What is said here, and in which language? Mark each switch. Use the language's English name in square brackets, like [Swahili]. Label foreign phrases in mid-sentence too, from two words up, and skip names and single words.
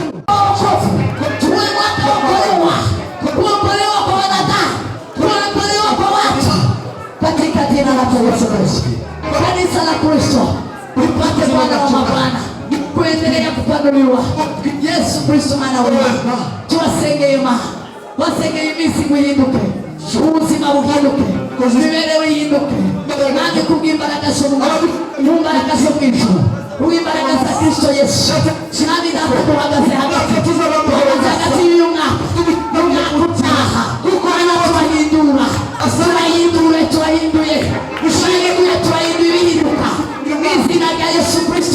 [Swahili] Uwe mwaka wa kuokolewa kwa wanadamu, kuokolewa kwa watu katika jina la Yesu Kristo. Kanisa la Kristo lipate Bwana wa mabwana kuendelea kupanuliwa. Yesu Kristo mwana wa Mungu, [Kinyarwanda] tuwasengema wasengeye imisi guhinduke, ubuzima buhinduke, imibereho ihinduke, nange kubw'imbaraga z'Umwami, imbaraga zo mu ijuru, kubw'imbaraga za Kristo Yesu. Nami Data duhagaze hagati y'uyu mwaka utaha, Bwana turahindura, turahinduye ibihinduka mu izina rya Yesu Kristo.